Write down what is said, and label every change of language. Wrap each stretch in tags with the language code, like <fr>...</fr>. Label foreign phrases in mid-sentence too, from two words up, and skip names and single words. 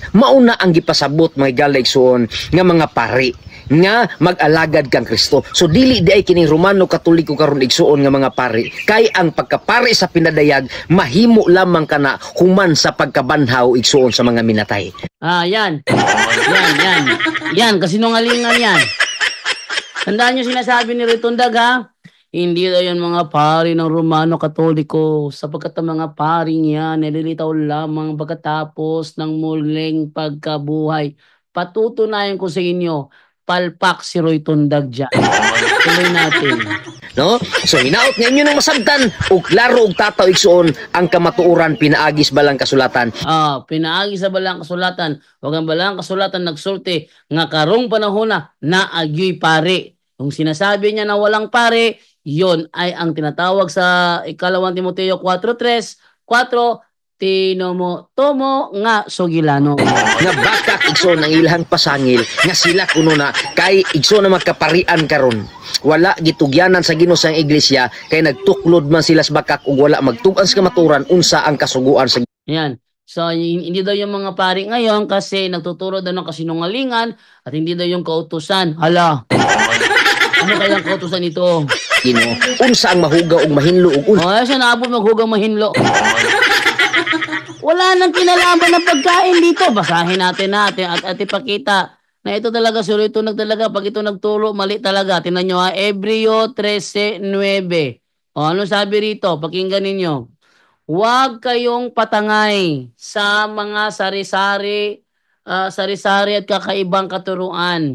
<ceb>Mauna ang gipasabot mga higala igsuon nga mga pari nga mag-alagad kang Kristo. So dili di ay kining Romano Katoliko karon igsuon nga mga pari, kay ang pagkapari sa pinadayag mahimo lamang kana human sa pagkabanhaw igsuon sa mga minatay.</ceb> <tl>Yan kasinungalingan yan. Tandaan nyo sinasabi ni Roy Tundag, Hindi daw yan mga pari ng Romano Katoliko, sapagkat ang mga paring yan nililitaw lamang pagkatapos ng muling pagkabuhay. Patutunayan ko sa inyo, palpak si Roy Tundag dyan. Tuloy natin. No?</tl> <ceb>So hinaot nga inyo ng masabtan ug klaro og tataw igsuon ang kamatuoran pinaagis balang kasulatan. Pinaagi sa balang kasulatan, wag ang balang kasulatan nagsulti nga karong panahon na agyoy pare.</ceb> <tl>Kung sinasabi niya na walang pare, yon ay ang tinatawag sa ikalawang Timoteo 4:3, 4,</tl> <ceb>Tinomo tomo nga sugilano. Nga bakak igsoon ang ilahang pasangil nga sila kuno na kay igsoon na magkaparian karon. Wala gitugyanan sa Ginoo sang iglesia kay nagtuklod man sila sa bakak ug wala magtug-an sa kamaturan unsa ang kasuguan sa Yan. So,</ceb> <tl>hindi daw yung mga pari ngayon kasi nagtuturo daw ng kasinungalingan at hindi daw yung kautusan. Hala. Ano kayang kautusan ito?</tl> <ceb>Ginoo. Unsa ang mahugaw ug mahinlo ug unsa Siya naabot maghugang mahinlo.</ceb> <tl>Wala nang kinalaman ng pagkain dito. Basahin natin at ipakita na ito talaga sulit ito talaga. Pag ito nagturo, mali talaga. Tingnan nyo Hebreo 13:9. Ano sabi rito? Pakinggan ninyo. Huwag kayong patangay sa mga sari-sari at kakaibang katuruan.</tl>